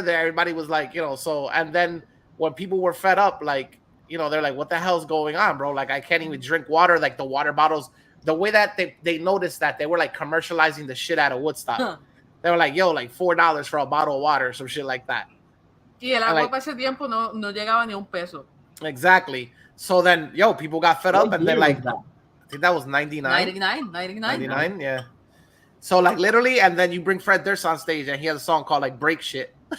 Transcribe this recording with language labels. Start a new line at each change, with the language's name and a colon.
English: There, everybody was like, So, and then when people were fed up, like, they're like, "What the hell's going on, bro? Like, I can't even drink water. Like the water bottles." The way that they noticed that they were like commercializing the shit out of Woodstock. They were like, "Yo, like $4 for a bottle of water," or some shit like that.
Spanish: Y el agua para ese tiempo no llegaba ni un peso.
English: Exactly. So then, people got fed up, and then like, I think that was 99. 99, yeah. So like literally, and then you bring Fred Durst on stage, and he has a song called like "Break Shit."